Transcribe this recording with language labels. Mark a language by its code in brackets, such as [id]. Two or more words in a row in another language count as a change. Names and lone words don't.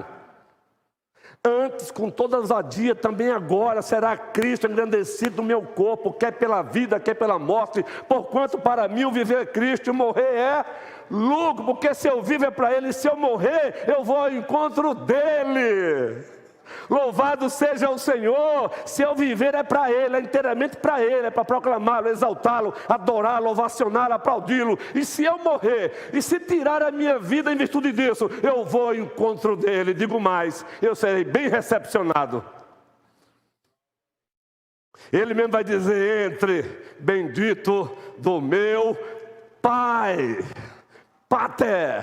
[pt] Antes, com toda ousadia, também agora será Cristo engrandecido no meu corpo, quer pela vida, quer pela morte. Porquanto para mim o viver é Cristo e o morrer é lucro, porque se eu vivo é para Ele, e se eu morrer, eu vou ao encontro dEle. Louvado seja o Senhor. Se eu viver é para Ele, é inteiramente para Ele, é para proclamá-lo, exaltá-lo, adorá-lo, ovacioná-lo, aplaudi-lo. E se eu morrer, e se tirar a minha vida em virtude disso, eu vou ao encontro dEle. Digo mais, eu serei bem recepcionado. Ele mesmo vai dizer: entre, bendito do meu Pai, Pater.